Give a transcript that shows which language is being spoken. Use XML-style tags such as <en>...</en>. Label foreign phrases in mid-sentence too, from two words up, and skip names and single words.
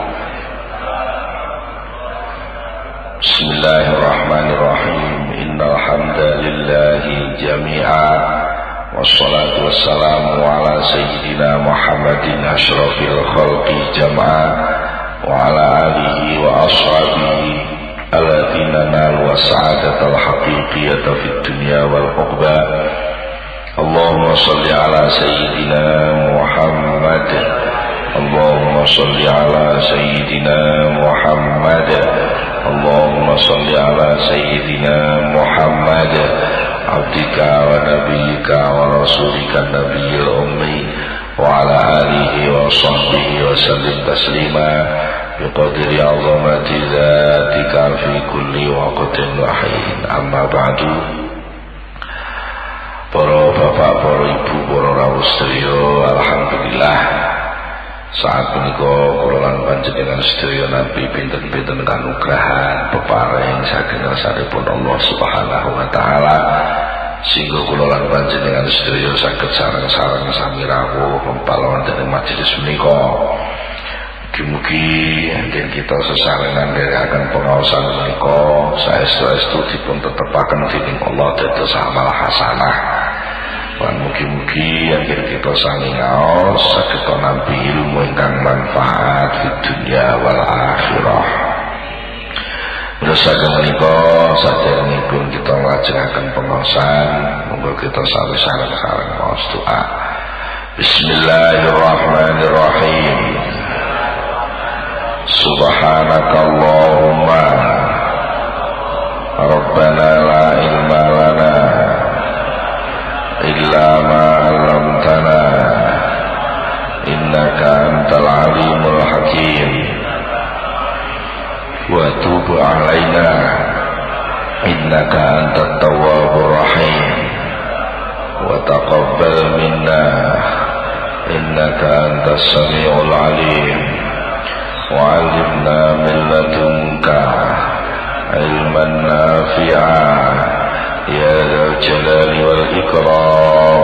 <ar>بسم الله الرحمن الرحيم. إن الحمد لله جميعا والصلاة والسلام على سيدنا محمد أشرف الخلق جمعا وعلى آله وأصحابه الذين نالوا السعادة الحقيقية في الدنيا والعقبى. اللهم صل على سيدنا محمد. اللهم صل على سيدنا محمد. اللهم صل على سيدنا محمد عبدك ونبيك ورسولك النبي الأمي وعلى آله وصحبه وسلم تسليما بقدر عظمة ذاتك في كل وقت وحين. أما بعد.</ar> <jv>Para bapak, para ibu, para rawuh sedaya, alhamdulillah saat menika kula lan panjenengan sedaya nampi pinten-pinten kanugrahan peparing saking ngarsanipun</jv> <ar>الله سبحانه وتعالى</ar> <jv>sehingga kula lan panjenengan sedaya saged sareng-sareng sami rawuh mempal wonten ing majelis menika. Mugi-mugi yen kita sesarengan nderekaken pengaosan menika saestu-estu dipun tetepaken dening Allah dados amal hasanah. Lan mugi-mugi yen kita sami ngaos saged nampi ilmu ingkang manfaat di</jv> <ar>الدنيا والآخرة.</ar> <jv>Saking menika sadèrèngipun kita nglajengaken pengaosan, monggo kita sami sareng-sareng maos doa.</jv> <ar>بسم الله الرحمن الرحيم. سبحانك اللهم ربنا لا علم لنا إلا ما علمتنا إنك أنت العليم الحكيم وتب علينا إنك أنت التواب الرحيم وتقبل منا إنك أنت السميع العليم وعلمنا من لدنك علما نافعا يا ذا الجلال والإكرام.</ar>